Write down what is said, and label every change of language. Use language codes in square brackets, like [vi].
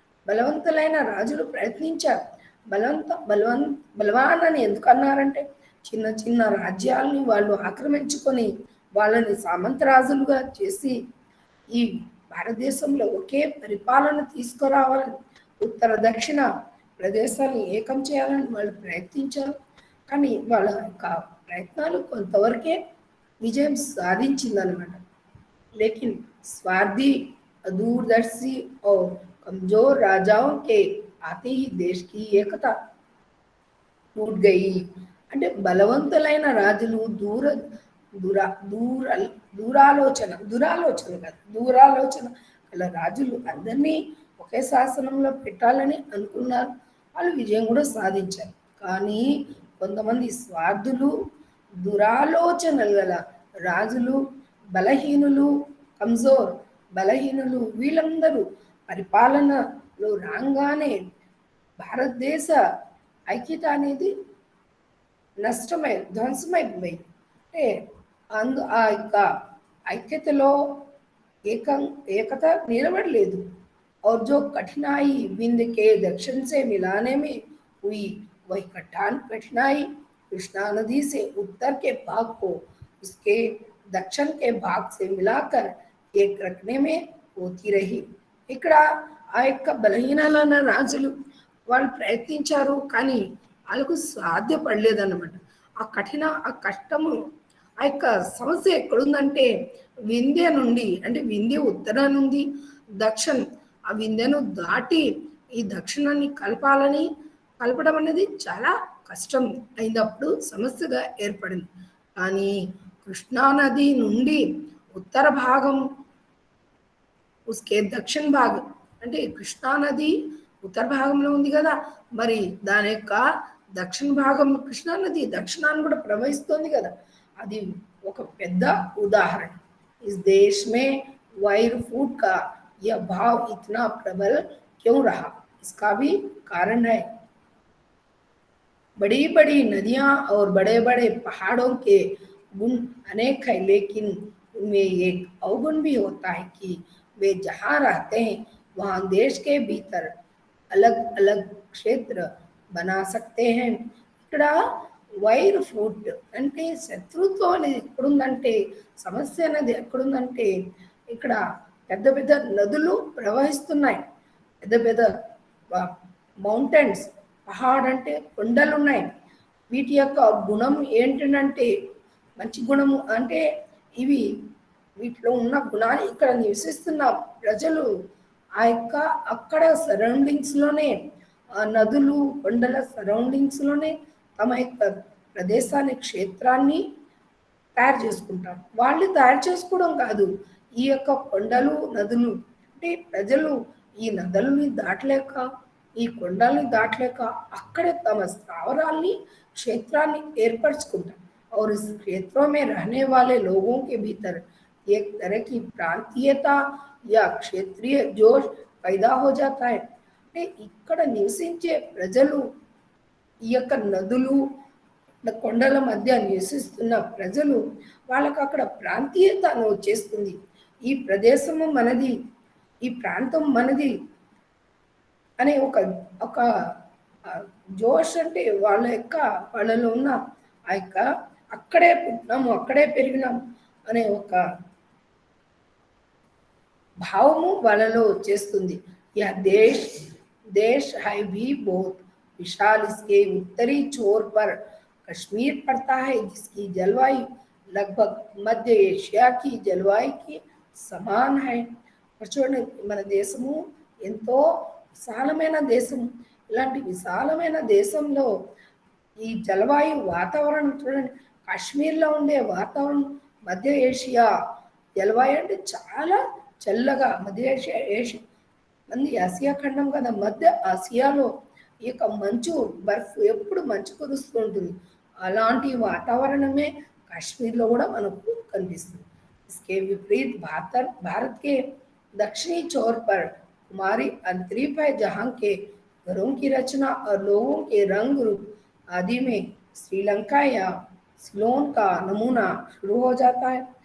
[te] బలవంతులైన రాజులు ప్రయత్నించారు। బలవాన్ అని ఎందుకు అన్నారంటే చిన్న చిన్న రాజ్యాలని వాళ్ళు ఆక్రమించుకొని వాళ్ళని సామంతరాజులుగా చేసి ఈ భారతదేశంలో ఒకే పరిపాలన తీసుకురావాలని, ఉత్తర దక్షిణ ప్రదేశాలను ఏకం చేయాలని వాళ్ళు ప్రయత్నించారు। కానీ వాళ్ళ యొక్క ప్రయత్నాలు కొంతవరకే विजय साधिंचिंदन्नమాట। [hi] लेकिन स्वार्थी, दूरदर्शी और कमजोर राजाओं के आते ही देश की एकता टूट गई। [te] అంటే బలవంతులైన రాజులు దూరాలోచన గల రాజులు అందరినీ ఒకే శాసనంలో పెట్టాలని అనుకున్నారు, వాళ్ళు విజయం కూడా సాధించారు। కానీ కొంతమంది స్వార్థులు, దురాలోచనలు గల రాజులు, బలహీనులు, కమ్జోర్ బలహీనులు, వీళ్ళందరూ పరిపాలనలో రాగానే భారతదేశ ఐక్యత అనేది ధ్వంసమైపోయింది। అంటే ఆ యొక్క ఐక్యతలో एकता निलबड़लेदु। [hi] और जो कठिनाई विंध्य के दक्षिण से मिलाने में हुई, वही कठिनाई कृष्णा नदी से उत्तर के भाग को उसके दक्षिण के भाग से मिलाकर एक रखने में होती रही। [te] ఇక్కడ ఆ యొక్క బలహీనలైన రాజులు వాళ్ళు ప్రయత్నించారు, కానీ వాళ్ళకు సాధ్యపడలేదన్నమాట। ఆ కష్టము, ఆ యొక్క సమస్య ఎక్కడుందంటే వింధ్య నుండి, అంటే వింధ్య ఉత్తరాన్ని ఉంది, దక్షిణ, ఆ వింధ్యను దాటి ఈ దక్షిణాన్ని కలపడం అనేది చాలా కష్టం అయినప్పుడు సమస్యగా ఏర్పడింది। కానీ కృష్ణా నది నుండి ఉత్తర భాగం, [hi] ఉస్కే [te] దక్షిణ భాగం, అంటే కృష్ణా నది ఉత్తర భాగంలో ఉంది కదా, మరి దాని యొక్క దక్షిణ భాగం కృష్ణా నది దక్షిణాన్ని కూడా ప్రవహిస్తుంది కదా, అది ఒక పెద్ద ఉదాహరణ। [hi] इस देश में वायर फूड का यह भाव इतना प्रबल क्यों रहा, इसका भी कारण है। बड़ी बड़ी नदियां और बड़े बड़े पहाड़ों के गुण अनेक है, लेकिन उनमें एक अवगुण भी होता है कि वे जहाँ रहते हैं वहाँ देश के भीतर अलग अलग क्षेत्र बना सकते हैं। [te] ఇక్కడ వైర్ ఫుడ్ అంటే శత్రుత్వం అనేది ఎక్కడుందంటే, సమస్య అనేది ఎక్కడుందంటే, ఇక్కడ పెద్ద పెద్ద నదులు ప్రవహిస్తున్నాయి, పెద్ద పెద్ద మౌంటైన్స్, పహాడ్ అంటే కొండలు ఉన్నాయి। వీటి యొక్క గుణం ఏంటంటే, మంచి గుణము అంటే ఇవి వీటిలో ఉన్న గుణాలు ఇక్కడ నివసిస్తున్న ప్రజలు ఆ యొక్క అక్కడ సరౌండింగ్స్లోనే, ఆ నదులు కొండల సరౌండింగ్స్లోనే తమ యొక్క ప్రదేశాన్ని, క్షేత్రాన్ని తయారు చేసుకుంటారు। వాళ్ళు తయారు చేసుకోవడం కాదు, ఈ యొక్క కొండలు నదులు అంటే ప్రజలు ఈ నదులని దాటలేక, ఈ కొండల్ని దాటలేక అక్కడే తమ స్థావరాల్ని, क्षेत्राన్ని ఏర్పరచుకుంటారు। और इस क्षेत्रों में रहने वाले लोगों के भीतर एक तरह की प्रांतीयता या क्षेत्रीय जोश पैदा हो जाता है। అంటే ఇక్కడ నివసించే ప్రజలు, ఈ యొక్క నదులు కొండల మధ్య నివసిస్తున్న ప్రజలు, వాళ్ళకు అక్కడ ప్రాంతీయత వచ్చేస్తుంది, ఈ ప్రదేశము మనది, ఈ ప్రాంతం మనది అనే ఒక జోష్, అంటే వాళ్ళలో ఉన్న ఆ యొక్క అక్కడే పుట్టినాము, అక్కడే పెరిగినాం అనే ఒక భావము వాళ్ళలో వచ్చేస్తుంది। [hi] యా దేశ్ है भी बहुत विशाल इसके उत्तरी छोर पर कश्मीर पड़ता है, जिसकी जलवायु लगभग मध्य एशिया की जलवायु की సమాన్ है। [te] చూడండి మన దేశము ఎంతో విశాలమైన దేశం, ఇలాంటి విశాలమైన దేశంలో ఈ జలవాయు వాతావరణం చూడండి, కాశ్మీర్లో ఉండే వాతావరణం మధ్య ఏషియా జలవాయు అంటే చాలా చల్లగా, మధ్య ఏషియా మంది ఆసియా ఖండం కదా, మధ్య ఆసియాలో ఈ యొక్క మంచు బర్ఫ్ ఎప్పుడు మంచు కురుస్తూ ఉంటుంది, అలాంటి వాతావరణమే కాశ్మీర్లో కూడా మనకు కనిపిస్తుంది। [hi] इसके विपरीत भारत के दक्षिणी छोर पर कुमारी अंतरीप है, जहाँ के घरों की रचना और लोगों के रंग रूप आदि में श्रीलंका या सिलोन का नमूना शुरू हो जाता है।